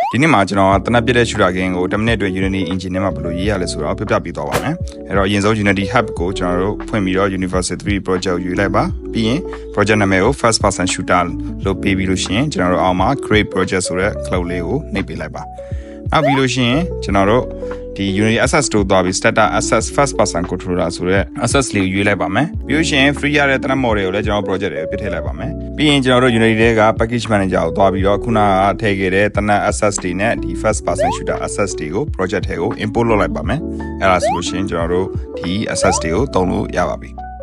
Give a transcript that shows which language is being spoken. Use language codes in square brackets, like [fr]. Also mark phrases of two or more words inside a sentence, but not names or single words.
[my] ဒီနေ့မှာကျွန်တော်တနက်ပြည့်တဲ့ [en] shooter game [my] ကို10မိနစ်အတွင်း Unity engine နဲ့မှာဘယ်လိုရေးရလဲဆိုတော့ပြပြပေးသွားပါမယ်။အဲ့တော့အရင်ဆုံး Unity hub ကိုကျွန်တော်တို့ဖွင့်ပြီးတော့ Universal 3 project ကိုယူ လိုက်ပါ။ပြီးရင် project နာမည်ကို [en] first person shooter [my] လို့ပေးပြီးလို့ရှိရင်ကျွန်တော်တို့အောက်မှာ [en] create project [my] ဆိုတဲ့ cloud လေးကိုနှိပ်ပေးလိုက်ပါ။နောက်ပြီးလို့ရှိရင်ကျွန်တော်တို့ဒီ Unity Access တို့သွားပြီး Starter Access First Person Controller ဆိုတဲ့ Access လေးကိုရွေးလိုက်ပါမယ်။ပြီးလို့ရှိရင် free ရတဲ့ [en] Thread model [my] ကိုလည်းကျွန်တော် project တွေကိုပြထည့်လိုက်ပါမယ်။ပြီးရင်ကျွန်တော်တို့ Unity တွေက Package Manager ကိုသွားပြီးတော့ခုနကထည့်ခဲ့တဲ့ Thread Access တွေနဲ့ဒီ First Person Shooter Access တွေကို project ထဲကို import လုပ်လိုက်ပါမယ်။အဲ့ဒါဆိုလို့ရှိရင်ကျွန်တော်တို့ဒီ Access တွေကိုသုံးလို့ရပါပြီ